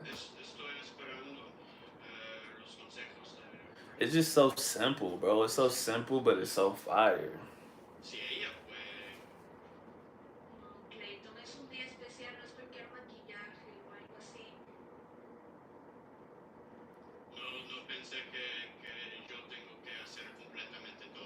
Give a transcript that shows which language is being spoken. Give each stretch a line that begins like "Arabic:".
Spanish: Estoy esperando los consejos de...
English: It's just so simple, bro. It's so simple, but it's so fire.
Spanish: Si ella puede. No, Clayton, es un día especial, no es cualquier maquillaje o algo así. No pensé que yo tengo que hacer completamente